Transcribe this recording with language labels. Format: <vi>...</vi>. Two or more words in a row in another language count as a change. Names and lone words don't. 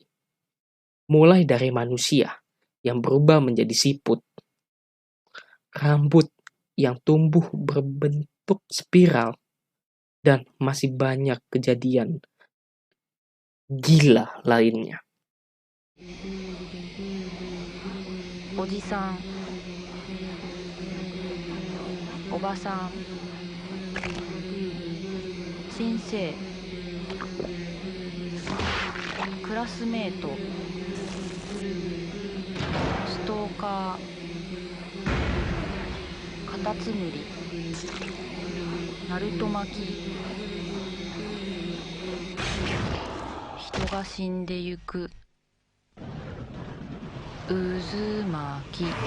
<id>Mulai dari manusia yang berubah menjadi siput, rambut yang tumbuh berbentuk spiral, dan masih banyak kejadian gila lainnya.</id> <ja>おじさんおばさん先生クラスメートストーカーカタツムリナルト巻き人が死んでゆく渦巻き</ja>